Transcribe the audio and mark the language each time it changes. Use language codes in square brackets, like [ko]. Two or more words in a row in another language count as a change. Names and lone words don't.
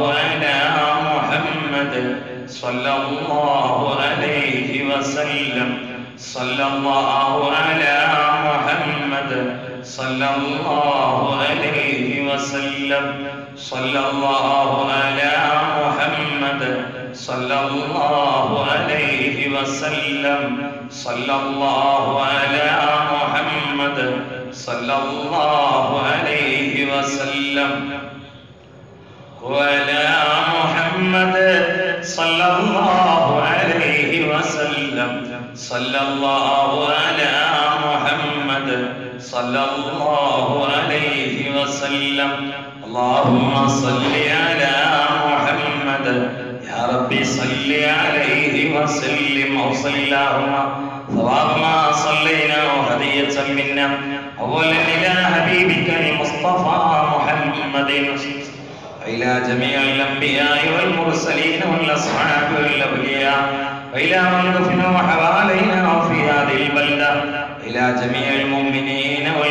[ar] على محمد صلى الله عليه وسلم صلى الله على محمد صلى الله عليه وسلم صلى الله على محمد صلى الله عليه وسلم صلى الله على محمد صلى الله عليه وسلم وعلى محمد صلى الله عليه وسلم صلى الله على محمد صلى الله عليه وسلم اللهم صل على محمد يا ربي صل عليه وسلم وصل اللهم ثواب ما صلينا وهدية منا أولا إلى حبيبك المصطفى محمد إلى جميع الأنبياء والمرسلين والأصحاب والأولياء وإلى من دفنوا حوالينا وفي هذه البلدة إلى جميع المؤمنين